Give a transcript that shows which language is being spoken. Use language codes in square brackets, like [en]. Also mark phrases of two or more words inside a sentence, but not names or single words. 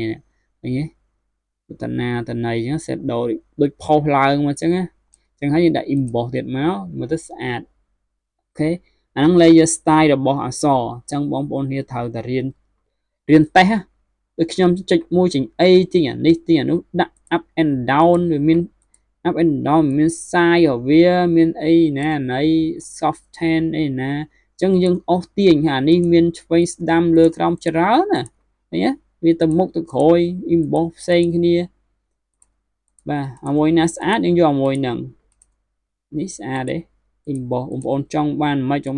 [km] តណាតណៃអញ្ចឹង shadow ដូចផុសឡើងមកអញ្ចឹងណាអញ្ចឹងហើយយើងដាក់ emboss ទៀតមកមើលទៅស្អាតអូខេអាហ្នឹង [en] layer style [km] របស់អក្សរអញ្ចឹងបងប្អូនគ្នាត្រូវតែរៀនតេស្តដូចខ្ញុំចុចមួយចេញអីទីអា នេះទីអានោះដាក់ [en] up and down [km] វាមាន [en] up and down [km] មាន size របស់វាមានអីណាណៃ soften អីណាអញ្ចឹងយើងអស់ទាញអានេះមានឆ្វេងស្ដាំលើក្រោមច្រើនណាឃើញទេ វាទៅមុខទៅក្រោយ emboss ផ្សេងគ្នាបាទអាមួយណាស្អាតយើងយកអាមួយហ្នឹងនេះស្អាតទេ emboss បងប្អូនចង់បានមិនចង់